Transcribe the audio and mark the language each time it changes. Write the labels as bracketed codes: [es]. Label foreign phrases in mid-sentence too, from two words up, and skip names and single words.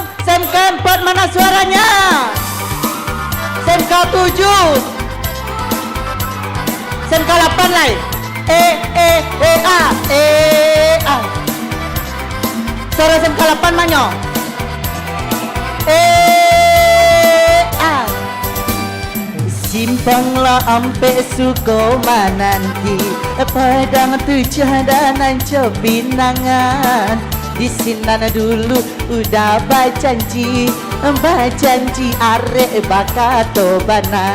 [id] SMK 4 mana suaranya? SMK 7. SMK 8 lah. A. Suara SMK 8 mana? A. Simpanglah ampe Sukoma nanti, Padang Tujuh dan Ancol Pinangan. [min] Di sini dulu udah bajanji arek bakato bana.